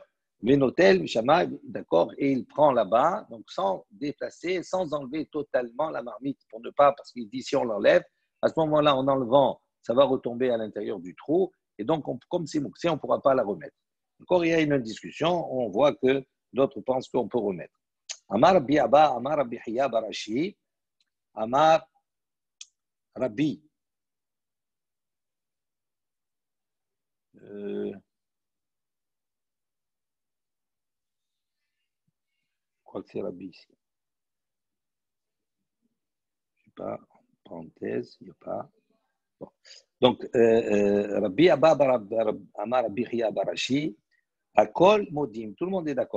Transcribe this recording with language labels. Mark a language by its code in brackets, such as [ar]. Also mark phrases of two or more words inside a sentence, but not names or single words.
[he] ונוטל משמה, [fr] d'accord? Et il prend là-bas, donc sans déplacer, sans enlever totalement la marmite pour ne pas, parce qu'il dit si on l'enlève, à ce moment-là, en enlevant, ça va retomber à l'intérieur du trou et donc, comme c'est moksé, on ne pourra pas la remettre. Encore, il y a une discussion, on voit que d'autres pensent qu'on peut remettre. [he] אמר רבי אבא אמר רבי חייא בר אשי אמר רבי. [fr] Je crois que c'est Rabbi ici. Je ne sais pas, parenthèse, il n'y a pas. Bon. Donc, [he] רבי אבא אמר רבי חייא בר אשי הכל מודים, [fr] tout le monde est d'accord.